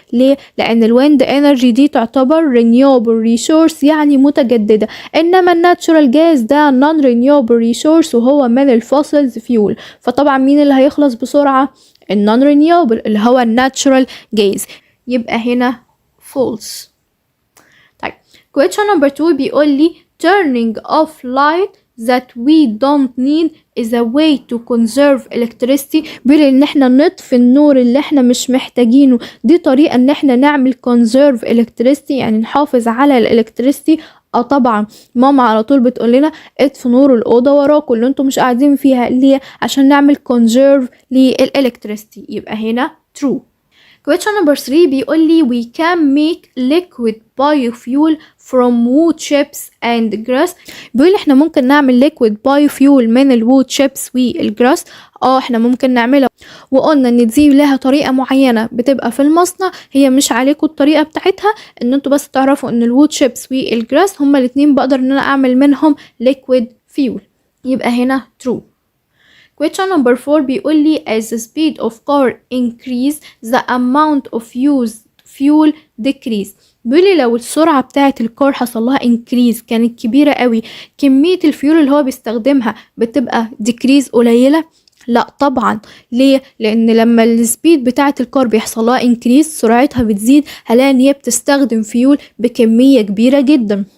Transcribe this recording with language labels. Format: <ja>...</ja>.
<ar>ليه؟ لان الويند انرجي دي تعتبر</ar> <en>renewable resource</en> <ar>يعني متجددة، انما الناتشورال جاز ده</ar> <en>non renewable resource</en> <ar>وهو من الفوسلز فيول. فطبعا مين اللي هيخلص بسرعة؟ النون renewable اللي هو الناتشورال جاز. يبقى هنا false. طيب</ar> <en>question number 2</en> <ar>بيقول لي</ar> <en>turning off light that we don't need is a way to conserve electricity.</en> <ar>بيقول ان احنا نطفي النور اللي احنا مش محتاجينه، دي طريقة ان احنا نعمل</ar> <en>conserve electricity</en> <ar>يعني نحافظ على الالكتريستي. طبعا ماما على طول بتقول لنا اطفوا نور الاوضه وراكم اللي انتم مش قاعدين فيها. ليه؟ عشان نعمل conserve للالكتريستي. يبقى هنا true.</ar> <en>question number 3</en> <ar>بيقول لي</ar> <en>we can make liquid biofuel from wood chips and grass.</en> <ar>بيقول احنا ممكن نعمل</ar> <en>liquid biofuel</en> <ar>من الwood chips والجراس. احنا ممكن نعملها، وقلنا ان دي لها طريقة معينة بتبقى في المصنع، هي مش عليكم الطريقة بتاعتها، ان انتوا بس تعرفوا ان الwood chips والجراس هما الاتنين بقدر ان انا اعمل منهم</ar> <en>liquid fuel.</en> <ar>يبقى هنا true.</ar> <en>question number 4</en> <ar>بيقول لي</ar> <en>as the speed of car increase the amount of used fuel decrease.</en> <ar>بيقول لي لو السرعة بتاعة الكار حصل لها increase كانت كبيرة قوي، كمية الفيول اللي هو بيستخدمها بتبقى decrease قليلة؟ لا طبعا. ليه؟ لان لما السبيد بتاعة الكار بيحصل لها increase سرعتها بتزيد، هلاقي ان هي بتستخدم فيول بكمية كبيرة جدا.</ar>